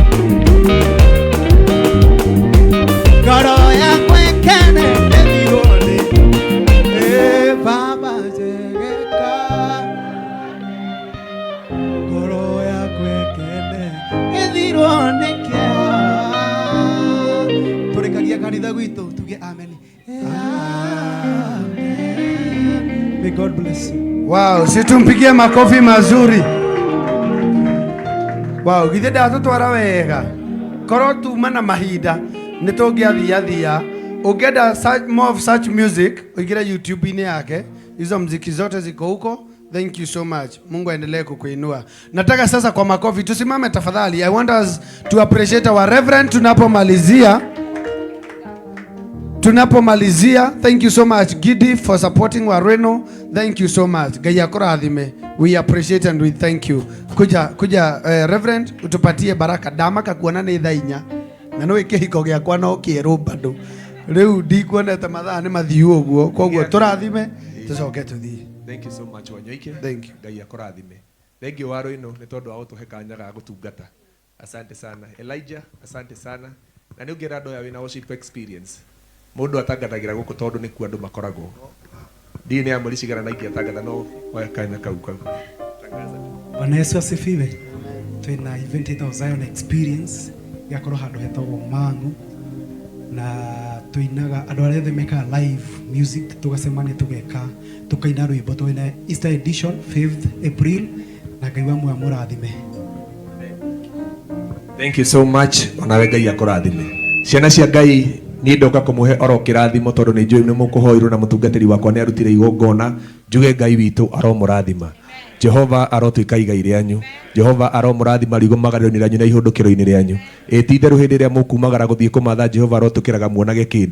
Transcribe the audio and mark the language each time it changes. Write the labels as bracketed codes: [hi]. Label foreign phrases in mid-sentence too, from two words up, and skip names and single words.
[ki] ngoro yakwa ĩkene ĩthirwo-nĩ baba njegeka ngoro yakwa ĩkene ĩthirwo-nĩ kanitha gwitũ tuge amen. [en] May God bless you. [sw] Wow, situmpigie makofi mazuri. [ki] Wow, githĩ ndatũtwara wega. Korwo tuma na mahinda nĩtũngĩathiathia. Ũngĩenda [en] more of such music [ki] ũingĩre YouTube-inĩ yake. [sw] Hizo mziki zote ziko huko. [en] Thank you so much. [sw] Mungu aendelee kukuinua. Nataka sasa kwa makofi tusimame tafadhali. [en] I want us to appreciate our reverend tunapomalizia. Thank you so much Gidi for supporting Wareno. Thank you so much. [ki] Ngai akũrathime. [en] We appreciate and we thank you. [sw] Kuja reverend utupatie baraka [ki] dama kakuona nĩ thaa 4 na no ikihiko giakwa no kĩerũ bado. Rĩu ndikuonete mathaa nĩ mathiu ũguo. Koguo tũrathime tucoke tuthii. [en] Thank you so much Wanyoike. Thank you. [ki] Ngai akũrathime. [en] Thank you [ki] waro ino nĩ tondũ wa gũtũhe kanya ga gũtungata. [sw] Asante sana. Elijah, asante sana. [ki] Na nĩ ũngĩra andũ aya wĩna [en] worship experience. [ki] Mũndũ atangathagira gũkũ tondũ nĩ kuo andũ makoragwo. Ndiĩ nĩ amũri cigara na ingĩ atangatha no kanya kau. [sw] Bwana Yesu asifiwe. [ki] Twina event ĩtagwo Zion Experience yakorwo handũ hetagwo Mang'u, na tuinaga andũ arĩa othe mekaga [en] live music, [ki] tugacemania tugeka tukaina rwĩmbo. Twina [en] Easter edition [ki] 5th April, na Ngai wa muoyo mũrathime. [en] Thank you so much. [ki] Onawe Ngai akũrathime. Ciana cia Ngai ni ndoka kumuhe oro kirathimo tondu ni njui ni mukuhoirwo na mutungatiri wakwa ni arutire igongona. Njuge Ngai witu aromurathima. Jehova arotuika igai rĩanyu. Jehova aromurathima rigo magarĩro-inĩ rĩanyu na ihũndũkĩro-inĩ rĩanyu. Ti-itherũ hĩndĩ ĩrĩa mũkumagara gũthiĩ kũmatha Jehova arotukĩraga muonage kĩndũ.